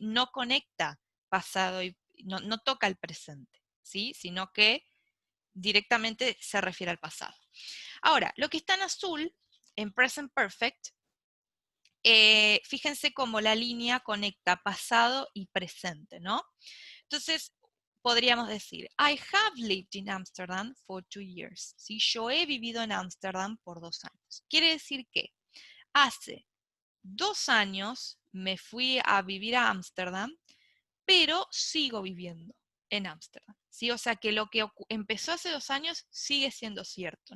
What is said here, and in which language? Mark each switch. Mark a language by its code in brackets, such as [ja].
[es] No conecta pasado y no toca el presente, ¿sí? Sino que directamente se refiere al pasado. Ahora, lo que está en azul, en present perfect, fíjense cómo la línea conecta pasado y presente, ¿no? Entonces, podríamos decir, [en] I have lived in Amsterdam for 2 years. [es] ¿Sí? Yo he vivido en Ámsterdam por 2 años. Quiere decir que hace 2 años me fui a vivir a Ámsterdam, pero sigo viviendo en Ámsterdam. ¿Sí? O sea que lo que empezó hace 2 años sigue siendo cierto.